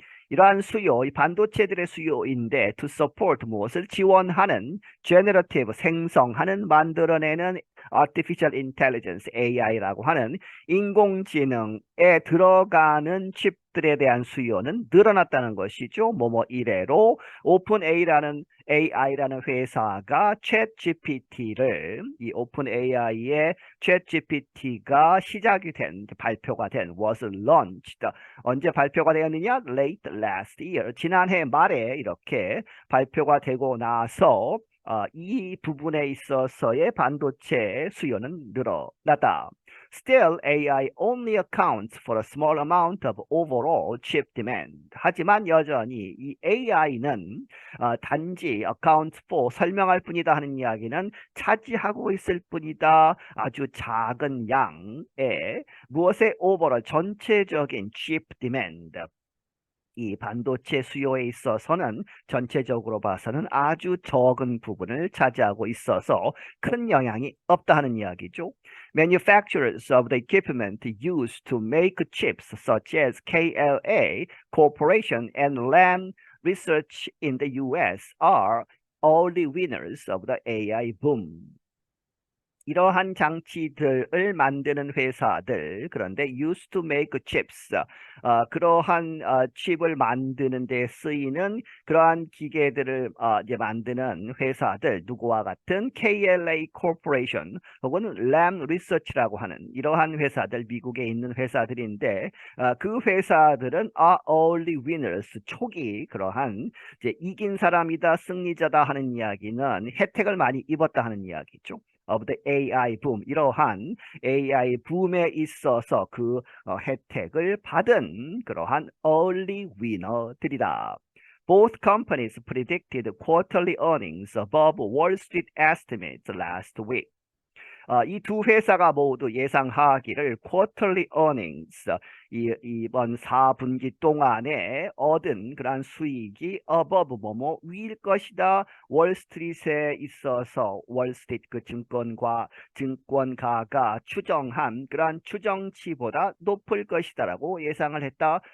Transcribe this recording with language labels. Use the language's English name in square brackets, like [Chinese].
[Korean] 이러한 수요, 이 반도체들의 수요인데 [English] to support [Korean] 무엇을 지원하는 generative 생성하는 만들어내는 [English] artificial intelligence [Korean] AI라고 하는 인공지능에 들어가는 칩들에 대한 수요는 늘어났다는 것이죠. 뭐뭐 이래로 오픈AI라는 회사가 챗GPT를 이 오픈AI의 챗GPT가 시작이 된 발표가 된 [English] was launched [Korean] 언제 발표가 되었느냐? [English] Late last year [Korean] 지난해 말에 이렇게 발표가 되고 나서 이 부분에 있어서의 반도체 수요는 늘어났다. [English] Still, AI only accounts for a small amount of overall chip demand. [Korean] 하지만 여전히 이 AI는 단지 account for 설명할 뿐이다 하는 이야기는 차지하고 있을 뿐이다. 아주 작은 양의 무엇의 overall 전체적인 [English] chip demand. [Korean] 이 반도체 수요에 있어서는 전체적으로 봐서는 아주 적은 부분을 차지하고 있어서 큰 영향이 없다 하는 이야기죠. [English] Manufacturers of the equipment used to make chips such as KLA Corporation and Lam Research in the US are early winners of the AI boom. [Korean] 이러한 장치들을 만드는 회사들, 그런데 [English] used to make chips, [Korean] 그러한 칩을 만드는 데 쓰이는 그러한 기계들을 이제 만드는 회사들, 누구와 같은 KLA Corporation 혹은 Lam Research라고 하는 이러한 회사들, 미국에 있는 회사들인데 그 회사들은 [English] are early winners, [Korean] 초기 그러한 이제 이긴 사람이다, 승리자다 하는 이야기는 혜택을 많이 입었다 하는 이야기죠. [English] of the AI boom, [Korean] 이러한 AI 붐에 있어서 그 혜택을 받은 그러한 early winner들이다. [English] Both companies predicted quarterly earnings above Wall Street estimates last week. [Korean] 이 두 회사가 모두 예상하기를 [English] quarterly earnings, [Korean] 이번 4분기 동안에 얻은 그러한 수익이 above 뭐뭐 위일 것이다. 월스트리트에 있어서 월스트리트 그 증권가가 추정한 그러한 추정치보다 높을 것이다라고 예상을 했다.